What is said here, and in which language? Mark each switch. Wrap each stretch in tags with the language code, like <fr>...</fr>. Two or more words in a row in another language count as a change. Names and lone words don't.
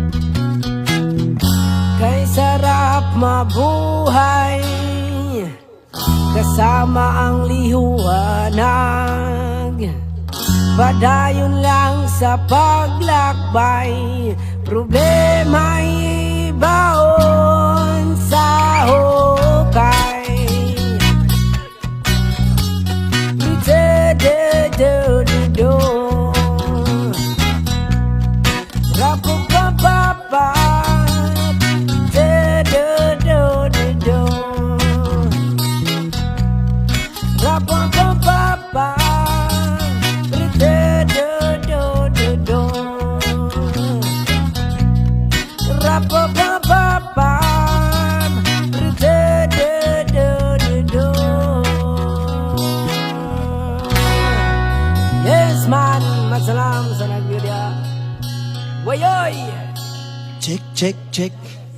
<tl>Kay sarap mabuhay kasama ang liwanag,</tl> <ceb>padayon lang</ceb> <tl>sa paglakbay, problema'y baon sa hukay. Do-do-do-do, rap-a-pa-pa-pa. Do-do-do-do-do, rap-a-pa-pa-pa. Do-do-do-do-do, rap-a-pa-pa-pa. Do-do-do-do-do.</tl> <en>Yes man,</en> <ceb>masalam sa nagbiya. Wayoy!</ceb> <en>Check, check, check.</en>